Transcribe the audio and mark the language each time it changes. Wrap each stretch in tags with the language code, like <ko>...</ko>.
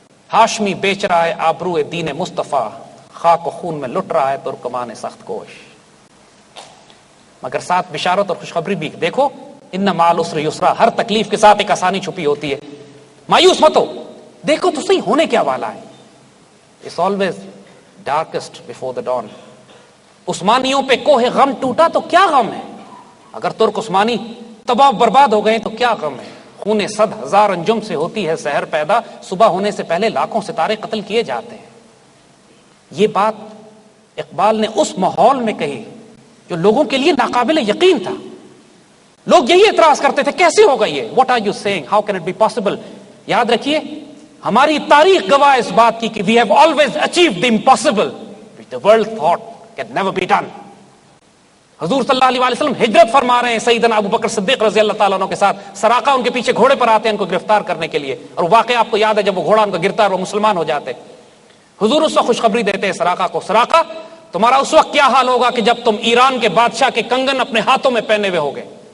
<ur>ہاشمی بیچ رہا ہے آبرو دین مصطفیٰ، خاک و خون میں لٹ رہا ہے ترکمان سخت کوش. مگر ساتھ بشارت اور خوشخبری بھی. دیکھو</ur> <ar>ان مع العسر یسرا،</ar> <ur>ہر تکلیف کے ساتھ ایک آسانی چھپی ہوتی ہے. مایوس مت ہو، دیکھو تو صحیح ہونے کیا والا ہے.</ur> <en>It's always darkest before the dawn.</en> <ur>عثمانیوں پہ کوہ غم ٹوٹا تو کیا غم ہے؟ اگر ترک عثمانی تباہ برباد ہو گئے تو کیا غم ہے؟ خون 100,000 انجم سے ہوتی ہے سحر پیدا، صبح ہونے سے پہلے لاکھوں ستارے قتل کیے جاتے ہیں. یہ بات اقبال نے اس ماحول میں کہی جو لوگوں کے لیے ناقابل یقین تھا. لوگ یہی اعتراض کرتے تھے کیسے ہوگا یہ؟</ur> <en>What are you saying? How can it be possible?</en> <ur>یاد رکھیے ہماری تاریخ گواہ اس بات کی کہ</ur> <en>we have always achieved the impossible which the world thought can never be done.</en> <ur>حضور صلی اللہ علیہ وسلم ہجرت فرما رہے ہیں سیدنا ابو بکر صدیق رضی اللہ تعالیٰ عنہ کے ساتھ. سراقہ ان کے پیچھے گھوڑے پر آتے ہیں ان کو گرفتار کرنے کے لیے، اور واقعہ آپ کو یاد ہے جب وہ گھوڑا ان کا گرتا ہے وہ مسلمان ہو جاتے. حضور اس وقت خوشخبری دیتے ہیں سراقہ کو، سراقہ تمہارا اس وقت کیا حال ہوگا کہ جب تم ایران کے بادشاہ کے کنگن اپنے ہاتھوں میں پہنے ہوئے ہوگے.</ur>